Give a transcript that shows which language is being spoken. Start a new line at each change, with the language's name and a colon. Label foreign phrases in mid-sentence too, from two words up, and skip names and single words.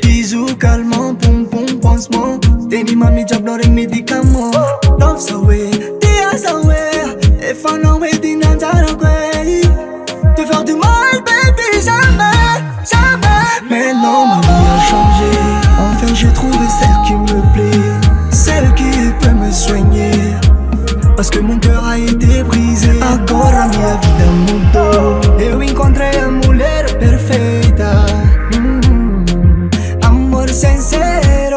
French: Bisous calmant, pom pom pansement,
Malagasy: teny mami jiaby regny
French: médicament.
Malagasy: Love sa hoe, tia sa hoe, efa anao edy nanjarako te
French: faire du mal
Malagasy: baby
French: jamais, jamais. Mais non ma vie a changé, enfin j'ai trouvé celle qui me plaît, celle qui peut me soigner, parce que mon cœur a été brisé.
Portuguese: Agora minha vida mudou, eu encontrei a mulher perfeita, amor sincero.